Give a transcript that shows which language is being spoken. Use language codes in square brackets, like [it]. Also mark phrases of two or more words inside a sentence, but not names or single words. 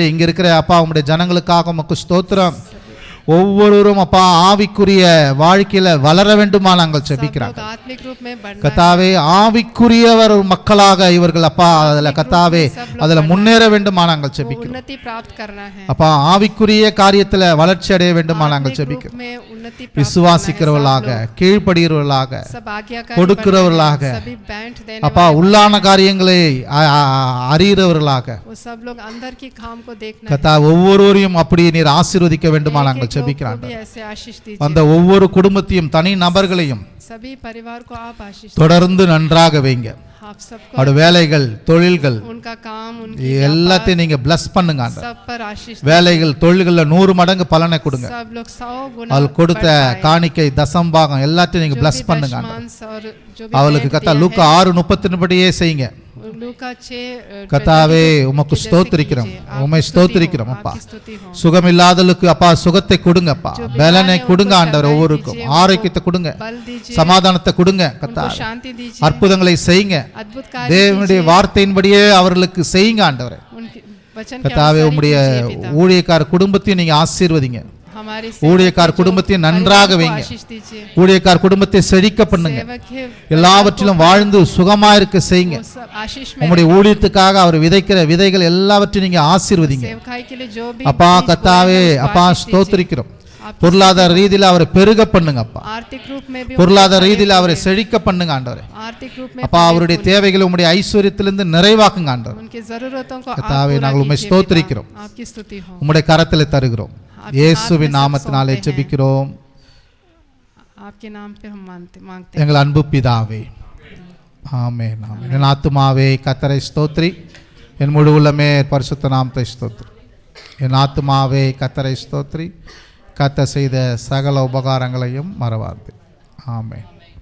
[ta] இங்க இருக்கிற அப்பா உம்முடைய ஜனங்களுக்காக உமக்கு ஸ்தோத்திரம். ஒவ்வொருவரும் அப்பா ஆவிக்குரிய வாழ்க்கையில வளர வேண்டுமா நாங்கள் ஜெபிக்கிறோம். கர்த்தாவே, ஆவிக்குரியவர் மக்களாக இவர்கள் அப்பா அதுல கர்த்தாவே அதுல முன்னேற வேண்டுமா நாங்கள் ஜெபிக்கிறோம். அப்பா, ஆவிக்குரிய காரியத்துல வளர்ச்சி அடைய வேண்டுமா நாங்கள் ஜெபிக்கிறோம். [hi] उन्नति प्राप्त [ta] விசுவாசிக்கிறவர்களாக கீழ்ப்படுகிறவர்களாக [hi] सब आज्ञाकारी [ta] கொடுக்கிறவர்களாக [hi] बनना है, सभी बैंट देने [ta] அப்பா உள்ளான காரியங்களை அறிகிறவர்களாக [hi] वो सब लोग अंदर की काम को देखना है। [ta] கர்த்தா ஒவ்வொருவரையும் அப்படியே நீர் ஆசீர்வதிக்க வேண்டுமா நாங்கள் [hi] एक-एक लोग को [ta] ஜெபிக்கிறோம் [hi] भी ऐसे आशीष [ta] அந்த [hi] दीजिए, [ta] ஒவ்வொரு குடும்பத்தையும் தனி நபர்களையும் [hi] सभी परिवार को आप आशीष [ta] தொடர்ந்து நன்றாக வைங்க [hi] आप सबको [ta] அவருடைய வேலைகள் தொழில்கள் [hi] उनका काम उनकी [ta] எல்லாத்தையும் நீங்க பிளஸ் பண்ணுங்க ஆண்டவரே. [hi] सब पर आशीष [ta] வேலைகள் தொழில்கள்ல 100 மடங்கு பலனை கொடுங்க [hi] सब लोग 100 गुना [ta] அவள் கொடுத்த [hi] बढ़ाएं। [ta] காணிக்கை தசம்பாகம் எல்லாத்தையும் நீங்க [hi] जो [ta] பிளஸ் [hi] भी [ta] பண்ணுங்க ஆண்டவரே. [hi] दशमांश और जो भी [ta] அவளுக்கு [hi] भेंट [ta] கத்தா [hi] दिया [ta] லூக்கா 6:30 படியே செய்யுங்க [hi] है, लूका 6 [ta] கத்தாவே உமக்கு [hi] जैसे [ta] ஸ்தோத்திரிக்கிறோம் [hi] कीजिए, आपकी [ta] உம்மை [hi] स्तुति [ta] ஸ்தோத்திரிக்கிறோம் [hi] हो, [ta] அப்பா [hi] आपकी स्तुति हो। [ta] சுகமில்லாதலுக்கு அப்பா சுகத்தை கொடுங்கப்பா [hi] जो बीमार [ta] பலனை [hi] है, [ta] கொடுங்க [hi] उनको [ta] ஆண்டவர் [hi] शक्ति [ta] ஒவ்வொருக்கும் [hi] दीजिए, [ta] ஆரோக்கியத்தை கொடுங்க [hi] बल दीजिए, [ta] சமாதானத்தை கொடுங்க [hi] उनको [ta] கத்தா [hi] शांति दीजिए, [ta] அற்புதங்களை செய்யுங்க [hi] अद्भुत कार्य [ta] தேவனுடைய [hi] कीजिए, [ta] வார்த்தையின்படியே அவர்களுக்கு செய்யுங்க ஆண்டவரே [hi] उनके वचन के [ta] கத்தாவே [hi] अनुसार ही [ta] உம்முடைய [hi] कीजिए पिता। [ta] ஊழியக்கார குடும்பத்தையும் நீங்க ஆசீர்வதிங்க [hi] हमारे [ta] ஊழியக்கார [hi] सेवक के [ta] குடும்பத்தையும் [hi] जो [ta] நன்றாக [hi] परिवार को [ta] வைங்க [hi] आशीष दीजिए, [ta] ஊழியக்கார குடும்பத்தை செழிக்க பண்ணுங்க [hi] सेवक के [ta] எல்லாவற்றிலும் வாழ்ந்து சுகமா இருக்க செய்யுங்க [hi] वो सब आशीष में [ta] உம்முடைய ஊழியத்துக்காக அவர் விதைக்கிற விதைகள் எல்லாவற்றையும் நீங்க ஆசீர்வதிங்க [hi] सेवकाई के लिए जो भी [ta] அப்பா [hi] बीज [ta] கத்தாவே [hi] बोए हैं, उसको [ta] அப்பா [hi] आशीष दीजिए। [ta] ஸ்தோத்திரிக்கிறோம் [hi] आपकी [ta] பொருளாதார ரீதியில அவரை பெருக பண்ணுங்க அப்பா [hi] आर्थिक रूप में भी [ta] பொருளாதார [hi] उनको [ta] ரீதியில அவரை [hi] फले [ta] செழிக்க பண்ணுங்க ஆண்டவரே [hi] फूले। आर्थिक रूप में [ta] அப்பா [hi] फले [ta] அவருடைய [hi] फूले। [ta] தேவைகளை உம்முடைய ஐஸ்வர்யத்திலிருந்து நிறைவாக்குங்க ஆண்டவர் [hi] उनकी जरूरतों को आप [ta] கர்த்தாவே, [hi] पूरा [ta] நாங்கள் உம்மை [hi] कीजिए [ta] ஸ்தோத்திரிக்கிறோம். [hi] पिता। आपकी स्तुति हो। [ta] உம்முடைய கரத்தில் தருகிறோம் இயேசுவின் நாமத்தினாலே ஜெபிக்கிறோம் [hi] आपके नाम पे हम मांगते हैं। [ta] எங்கள் அன்பு பிதாவே ஆமென் ஆமென் என் ஆத்துமாவே கர்த்தரை ஸ்தோத்திரி என் முழு உள்ளமே பரிசுத்த நாமத்தை ஸ்தோத்திரி என் ஆத்துமாவே கர்த்தரை ஸ்தோத்திரி கர்த்தர் செய்த சகல உபகாரங்களையும் மறவாது ஆமென்